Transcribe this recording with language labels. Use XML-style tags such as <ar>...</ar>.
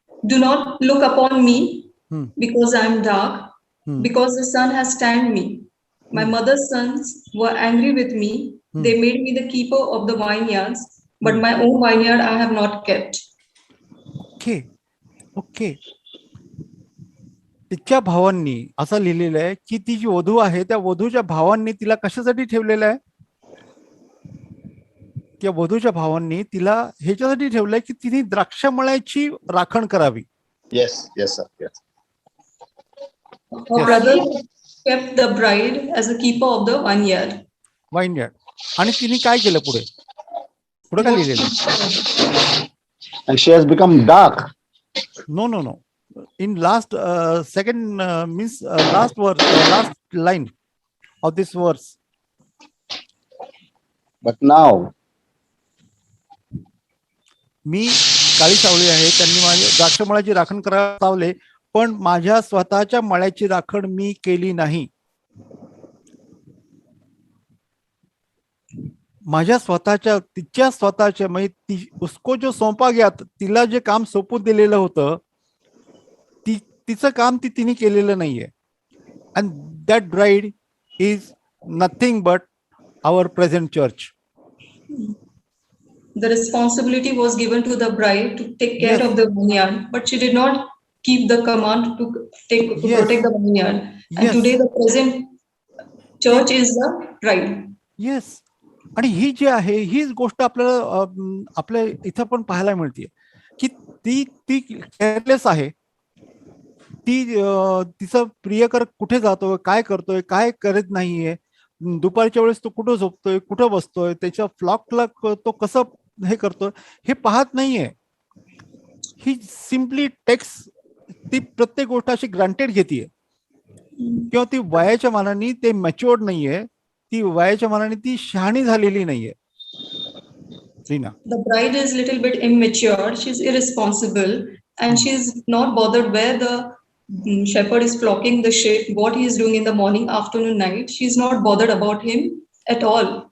<en>Do not look upon me because I am dark, because the sun has tanned me. My mother's sons were angry with me. They made me the keeper of the vineyards, but my own vineyard I have not kept. Okay.</en> <mr>तिच्या भावांनी असं लिहिलेलं आहे की ती जी वधू आहे, त्या वधूच्या भावांनी तिला कशासाठी ठेवलेलं आहे, त्या वधूच्या भावांनी तिला ह्याच्यासाठी ठेवलंय की तिने द्राक्षमळ्याची राखण करावी.</mr> <en>Yes, sir. Yes. Her brother kept the bride as a keeper of the vineyard.</en> <mr>आणि तिने काय केलं पुढे काय लिहिलेलं?</mr> <en>And she has become dark. No. In last second means last verse, last line of this verse. But now,</en> <mr>मी काळी सावळी आहे, त्यांनी माझ्या द्राक्षमळ्याची राखण करायला लावले, पण माझ्या स्वतःच्या मळ्याची राखण मी केली नाही. माझ्या तिच्या स्वतःच्या म्हणजे</mr> <hi>उसको जो सौंपा गया,</hi> <mr>तिला जे काम सोपून दिलेलं होतं, तिचं काम तिने केलेलं नाहीये.</mr> <en>And that bride is nothing but our present church. The responsibility was given to the bride to take care of the vineyard, but she did not keep the command to protect the vineyard. And today the present church is the bride. Yes.</en> <mr>आणि ही जी आहे, हीच गोष्ट आपल्या इथं पण पाहायला मिळते की ती केअरलेस आहे. ती तिचं प्रियकर कुठे जातोय, काय करतोय, काय करत नाहीये, दुपारच्या वेळेस तो कुठं झोपतोय, कुठं बसतोय, त्याच्या फ्लॉकला तो कसं हे करतोय हे पाहत नाहीये. ही सिम्पली टेक्स ती प्रत्येक गोष्ट अशी ग्रांटेड घेतीये, किंवा ती वयाच्या मानाने ते मॅच्युअर्ड नाहीये, ती वयाच्या मानाने ती शहाणी झालेली नाहीये. Reena,</mr> <en>The bride is little bit immature, she's irresponsible, and she's not bothered where the shepherd is flocking the sheep, what he is doing in the morning, afternoon, night. She's not bothered about him at all.</en>